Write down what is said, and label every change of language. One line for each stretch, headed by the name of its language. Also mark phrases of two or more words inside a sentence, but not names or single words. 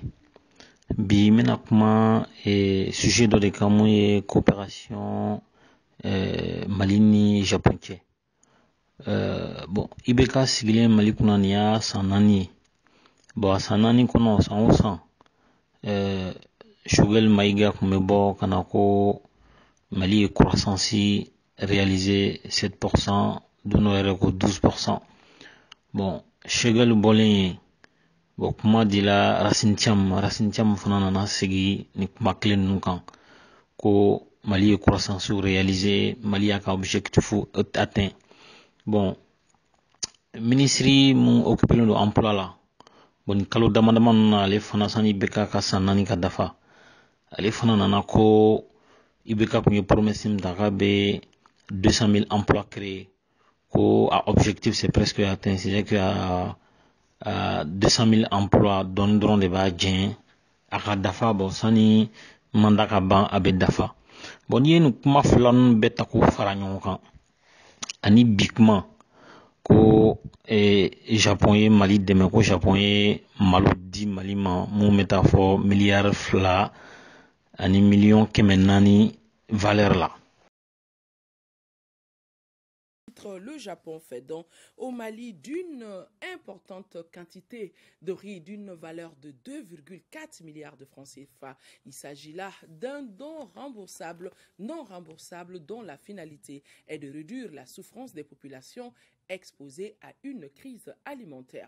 Bambara: Bi mena kuma sujet dɔ de kan mun ye coopération Mali ni Japon cɛ. Bon IBK sigilen Mali kunna nin y'a san 4 ye. Bon a san 4 kɔnɔ san o san Choguel Maïga kun bɛ bɔ kana ko Mali ye
French: croissance réalisé
Bambara: 7%, dono yɛrɛ ko 12%. Bon Choguel bɔlen ye. Bon kuma dila Racine Thiam fana nana sigi ni kuma kelen ninnu kan ko Mali ye
French: croissance réalisé,
Bambara: Mali y'a ka
French: objectif atteint.
Bambara: Bon ministre mun
French: occupé de emploi
Bambara: la. Bon kalo damadama ninnu na ale fana sani IBK ka san 4 ka dafa. Ale fana nana ko IBK kun ye promesse min ta k'a bɛ 200 000
French: emplois créés.
Bambara: Ko a
French: objectif c'est presque atteint, c'est que 200 000 emplois
Bambara: dɔrɔn de b'a jɛn a ka dafa. Bon sani mandat ka ban a bɛ dafa. Bon n'i ye nin kuma fila ninnu bɛɛ ta k'u fara ɲɔgɔn kan ani bi kuma ko Japon ye Mali dɛmɛ, ko Japon ye malo di Mali ma mun bɛ taa fɔ miliyari 2 ani miliyɔn 400 valeur la.
French: Le Japon fait don au Mali d'une importante quantité de riz d'une valeur de 2,4 milliards de francs CFA. Il s'agit là d'un don non remboursable dont la finalité est de réduire la souffrance des populations exposées à une crise alimentaire.